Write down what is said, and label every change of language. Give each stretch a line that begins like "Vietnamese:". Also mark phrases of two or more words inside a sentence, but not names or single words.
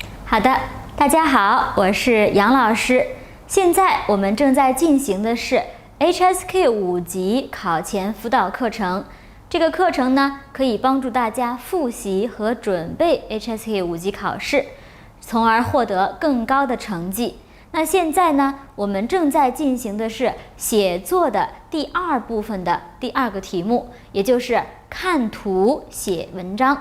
Chinese: 好的，大家好，我是杨老師。現在我們正在進行的是 HSK 5 級考前輔導課程。這個課程呢，可以幫助大家複習和準備 HSK 5級考試，從而獲得更高的成績。那現在呢，我們正在進行的是寫作的第二部分的第2個題目，也就是看圖寫文章。